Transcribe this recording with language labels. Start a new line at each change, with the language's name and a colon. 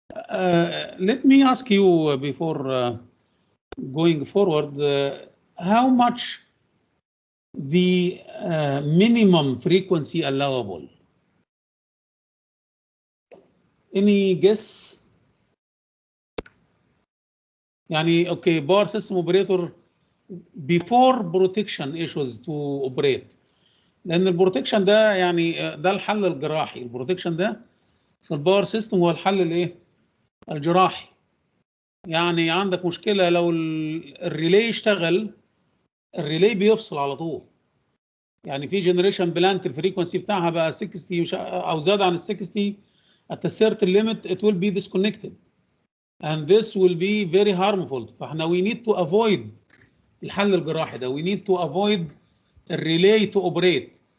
English: Let me ask you before going forward, how much the minimum frequency allowable? Any guess? Okay, power system operator before protection issues to operate.
Arabic: لأن البروتكشن ده ده الحل الجراحي. البروتكشن ده في الباور سيستم هو الحل الايه؟ الجراحي. عندك مشكلة لو الريلي اشتغل، الريلي بيفصل على طول. في جنريشن بلانت الفريكونسي بتاعها بقى 60 او زاد عن ال 60
English: at a certain limit it will be disconnected and this will be very harmful.
Arabic: فاحنا
English: we need to avoid
Arabic: الحل الجراحي ده.
English: We need to avoid the relay to operate.